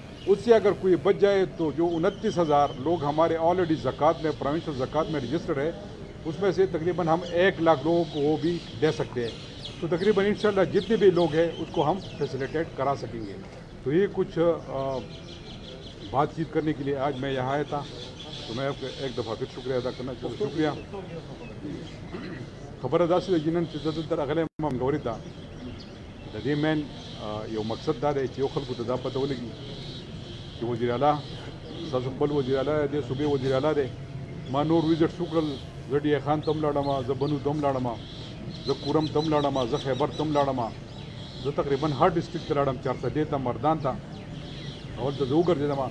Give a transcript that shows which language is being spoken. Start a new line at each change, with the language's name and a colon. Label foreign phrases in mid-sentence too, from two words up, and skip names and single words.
Urdu: اس سے اگر کوئی بچ جائے تو جو 29,000 لوگ ہمارے آلریڈی زکوٰۃ میں، پروونشل زکوٰۃ میں رجسٹرڈ ہے، اس میں سے تقریباً ہم 1 لاکھ لوگوں کو وہ بھی دے سکتے ہیں۔ تو تقریباً انشاءاللہ جتنے بھی لوگ ہیں اس کو ہم فیسیلیٹیٹ کرا سکیں گے۔ تو یہ کچھ بات چیت کرنے کے لیے آج میں یہاں آیا تھا، تو میں آپ کا ایک دفعہ پھر شکریہ ادا کرنا چاہتا ہوں۔ شکریہ۔
Pashto: خبر داسې جنن چې دلته راغلی یم منګورې ته، د دې مین یو مقصد دا دی چې یو خلکو ته دا پته ولګي چې وزیر اعلیٰ، ستاسو خپل وزیر اعلیٰ دی، صوبې وزیر اعلیٰ دی، ما نور وزټس وکړل، زه ډي خان ته هم لاړم، زه بنو ته هم لاړم، زه کورم ته هم لاړم، زه خیبر ته هم لاړم، زه تقریباً هر ډسټرکټ ته لاړم، چارسدې ته، مردان ته، هلته زه وګرځېدم.